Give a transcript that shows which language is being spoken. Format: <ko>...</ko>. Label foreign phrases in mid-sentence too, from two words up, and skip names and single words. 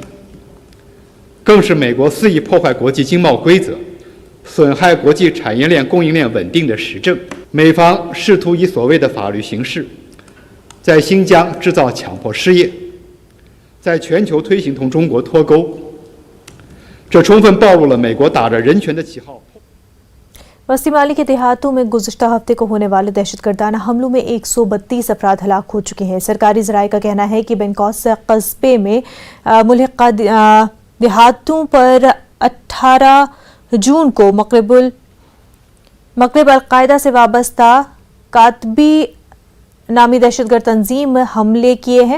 <zh>更是美国肆意破坏国际经贸规则，损害国际产业链供应链稳定的实证。美方试图以所谓的法律形式，在新疆制造强迫失业，在全球推行同中国脱钩，这充分暴露了美国打着人权的旗号。</zh> <ur>وسطی مالی کے دیہاتوں میں گزشتہ ہفتے کو ہونے والے دہشتگردانہ حملوں میں 132 افراد ہلاک ہو چکے ہیں. سرکاری ذرائع کا کہنا ہے کہ بینکاس قصبے میں ملحقہ دیہاتوں پر 18 جون کو مکرب القاعدہ سے وابستہ کاتبی نامی دہشتگرد تنظیم حملے کیے ہیں.</ur>